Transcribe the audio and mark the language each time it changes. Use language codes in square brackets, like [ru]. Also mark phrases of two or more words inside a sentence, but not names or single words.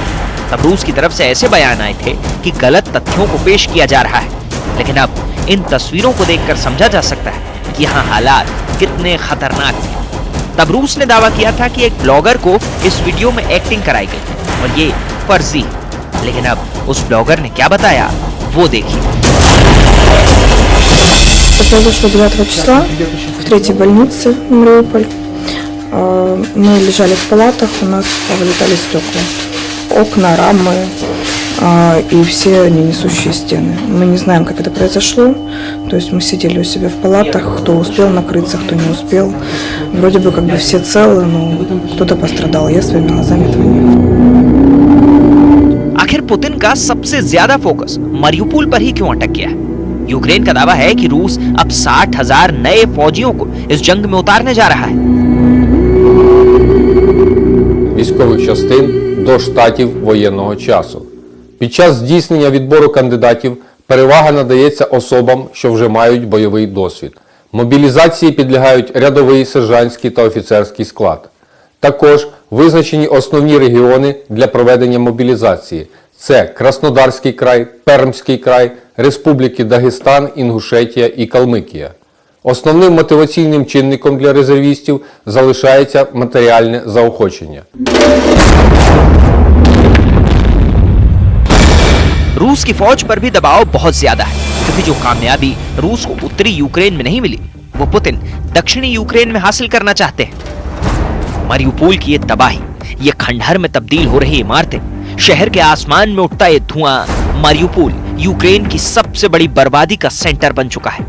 [hi] तब रूस की तरफ से ऐसे बयान आए थे कि गलत तथ्यों को पेश किया जा रहा है, लेकिन अब इन तस्वीरों को देखकर समझा जा सकता है कि यहाँ हालात कितने खतरनाक थे। तब रूस ने दावा किया था कि एक ब्लॉगर को इस वीडियो में एक्टिंग कराई गई और ये फर्जी, लेकिन अब उस ब्लॉगर ने क्या बताया वो देखिए। [ru] Это произошло 9 числа в 3-й больнице в Мариуполь. Мы лежали в палатах, у нас повылетали стекла, окна, рамы и все несущие стены. Мы не знаем, как это произошло. То есть мы сидели у себя в палатах, кто успел накрыться, кто не успел. Вроде бы как бы все целы, но кто-то пострадал. Я своими глазами этого не видела. [hi] आखिर पुतिन का सबसे ज्यादा फोकस मारियुपोल पर ही क्यों अटक गया है? यूक्रेन का दावा है कि रूस अब 60,000 नए फौजियों को इस जंग में उतारने जा रहा है। [uk] Військових частин до штатів воєнного часу. Під час здійснення відбору кандидатів Перевага надається особам, що вже мають бойовий досвід. Мобілізації підлягають рядовий, сержантський та офіцерський склад. Також визначені основні регіони для проведення мобілізації. Це Краснодарський край, Пермський край, Республіки Дагестан, Інгушетія і Калмикія. Основним мотиваційним чинником для резервістів залишається матеріальне заохочення. [hi] रूस की फौज पर भी दबाव बहुत ज्यादा है, क्योंकि जो कामयाबी रूस को उत्तरी यूक्रेन में नहीं मिली, वो पुतिन दक्षिणी यूक्रेन में हासिल करना चाहते हैं। मारियुपोल की ये तबाही, ये खंडहर में तब्दील हो रही इमारतें, शहर के आसमान में उठता ये धुआं, मारियुपोल यूक्रेन की सबसे बड़ी बर्बादी का सेंटर बन चुका है।